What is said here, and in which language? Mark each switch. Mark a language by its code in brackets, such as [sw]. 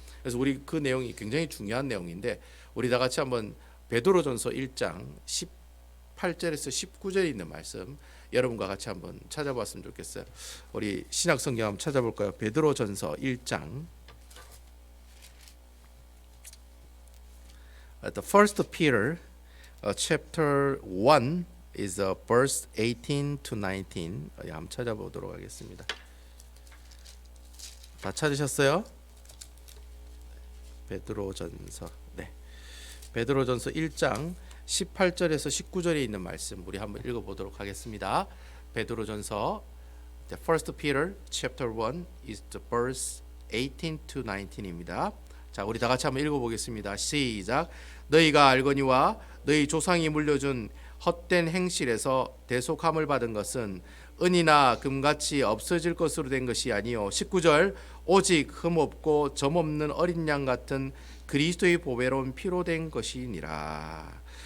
[ko] 그래서 우리 그 내용이 굉장히 중요한 내용인데 우리 다 같이 한번 베드로전서 1장 18절에서 19절에 있는 말씀 여러분과 같이 한번 찾아봤으면 좋겠어요. 우리 신약성경 한번 찾아볼까요? 베드로전서 1장 [en] The first Peter chapter 1 is verse 18 to 19. [ko] 한번 찾아보도록 하겠습니다. 다 찾으셨어요? 베드로전서. 네. 베드로전서 1장 18절에서 19절에 있는 말씀 우리 한번 읽어 보도록 하겠습니다. 베드로전서 [en] The first Peter chapter 1 is the verse 18 to 19입니다. [ko] 자, 우리 다 같이 한번 읽어 보겠습니다. 시작. 너희가 알거니와 너희 조상이 물려준 헛된 행실에서 대속함을 받은 것은 은이나 금같이 없어질 것으로 된 것이 아니요 19절 오직 흠없고 점없는 어린 양 같은 그리스도의 보배로운 피로 된 것이니라.